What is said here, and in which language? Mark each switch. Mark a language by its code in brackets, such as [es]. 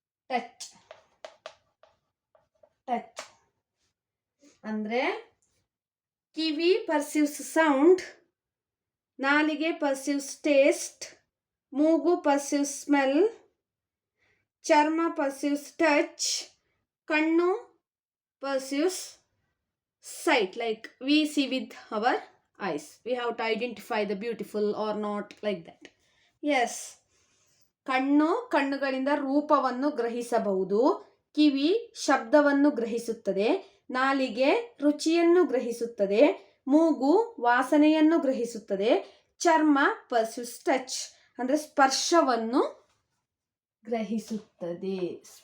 [en] Touch ಅಂದರೆ ಕಿವಿ perceives sound, ನಾಲಿಗೆ ಪರ್ಸೀವ್ಸ್ ಟೇಸ್ಟ್, ಮೂಗು ಪರ್ಸೀವ್ಸ್ ಸ್ಮೆಲ್, ಚರ್ಮ ಪರ್ಸೀವ್ಸ್ ಟಚ್, ಕಣ್ಣು perceives sight, like we see with our eyes. We have to identify the beautiful or not, like that. [kn] Yes, ಕಣ್ಣುಗಳಿಂದ ರೂಪವನ್ನು ಗ್ರಹಿಸಬಹುದು, ಕಿವಿ ಶಬ್ದವನ್ನು ಗ್ರಹಿಸುತ್ತದೆ, ನಾಲಿಗೆ ರುಚಿಯನ್ನು ಗ್ರಹಿಸುತ್ತದೆ, ಮೂಗು ವಾಸನೆಯನ್ನು ಗ್ರಹಿಸುತ್ತದೆ, ಚರ್ಮ [en] perceives touch [kn] ಅಂದರೆ ಸ್ಪರ್ಶವನ್ನು ಗ್ರಹಿಸುತ್ತದೆ.